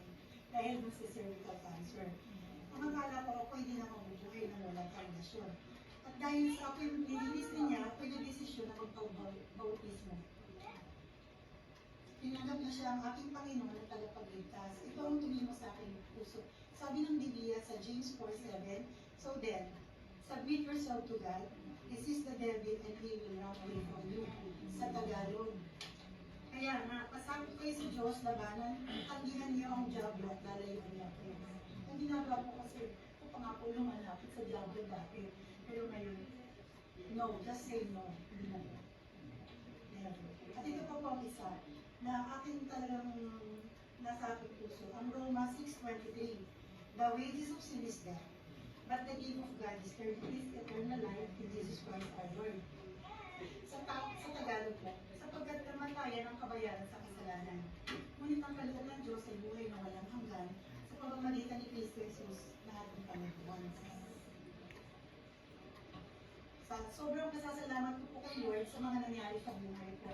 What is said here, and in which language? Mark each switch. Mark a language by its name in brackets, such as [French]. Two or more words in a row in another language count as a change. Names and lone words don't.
[Filipino] Dahil dun sa [English] cervical cancer. [Filipino] Ang akala ko ako hindi na mabubuhay na walang foundation. At dahil sa ako yung nililis niya, ako yung desisyon na magpag-bautismo. Tinanggap na siya ang aking Panginoon at tagapagligtas. Ito ang tumimo sa aking puso. Sabi ng Biblia sa James 4:7, [English] so then, submit yourself to God, resist the devil, and he will run away from you. [Filipino] Sa Tagalog. Kaya nga, pasakot kayo sa Diyos, labanan, tanggihan niyo ang diablo at lalayon niya kayo. Ang ginagawa ko kasi, ito pa nga po lumalapit sa diablo dati. Pero ngayon, [English] no, just say no. [Filipino] Hindi na po. At ito pa po ang isa na aking talagang nasa aking puso. Ang Roma 6:23, [English] the wages of sin is death, but the gift of God is eternal life in Jesus Christ our Lord. [Filipino] Sa Tagalog po, sapagkat kamatayan ang kabayaran sa kasalanan. Ngunit ang kaloob ng Diyos ay buhay na walang hanggan sa pamamagitan ni Kristo Jesus na ating Panginoon. Sobrang pasasalamat ko po kay Lord sa mga nangyari sa buhay ko.